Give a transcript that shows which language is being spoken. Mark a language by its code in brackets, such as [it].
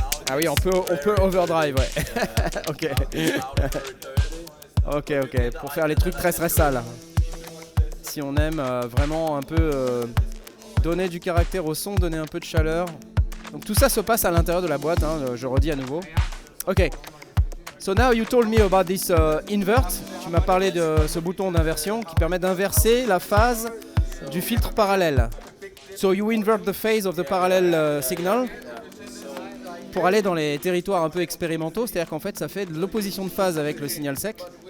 [fr] Ah oui, on peut overdrive, ouais. Ok. Ok. Pour faire les trucs très sales. Si on aime vraiment un peu donner du caractère au son, donner un peu de chaleur. Donc tout ça se passe à l'intérieur de la boîte, hein, je redis à nouveau. Ok. [en] So now you told me about this invert. [fr] Tu m'as parlé de ce bouton d'inversion qui permet d'inverser la phase du filtre parallèle. [en] So you invert the phase of the parallel signal [fr] pour aller dans les territoires un peu expérimentaux, c'est-à-dire qu'en fait ça fait de l'opposition de phase avec le signal sec.